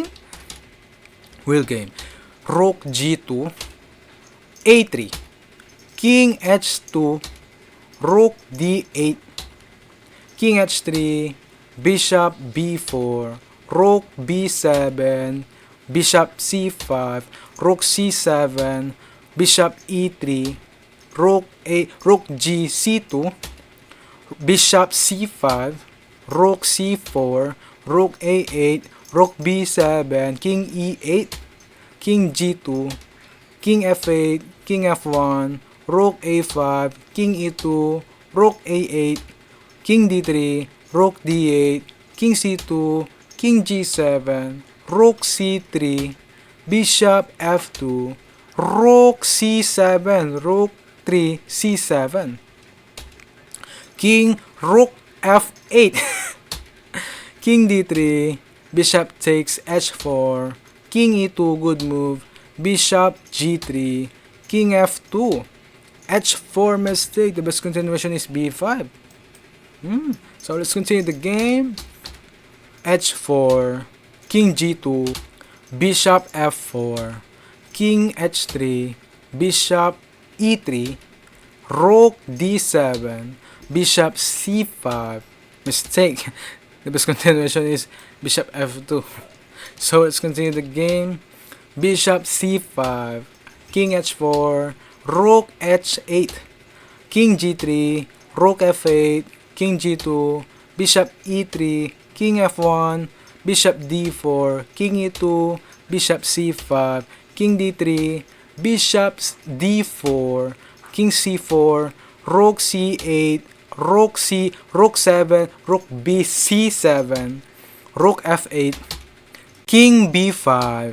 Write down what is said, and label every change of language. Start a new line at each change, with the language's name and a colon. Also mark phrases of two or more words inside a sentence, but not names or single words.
English: Real game. Rook g2, a3, king h2, rook d8, king h3, bishop b4, rook b7, bishop c5, rook c7, bishop e3, rook g c2, bishop c5, rook c4, rook a8, rook b7, king e8, king g2, king f8, king f1, rook a5, king e2, rook a8, king d3, rook d8, king c2, king g7, rook c3, bishop f2, rook c7, rook 3, c7, king rook f8, king d3, bishop takes h4, king e2, good move, bishop g3, king f2, h4, mistake. The best continuation is b5. So let's continue the game. h4, king g2, bishop f4, king h3, bishop e3, rook d7, bishop c5, mistake. The best continuation is bishop f2. So let's continue the game. Bishop c5, king h4, rook h8, king g3, rook f8, king g2, bishop e3, king f1, bishop d4, king e2, bishop c5, king d3, bishop d4, king c4, rook c8, rook 7, rook b c7, rook f8, king b5,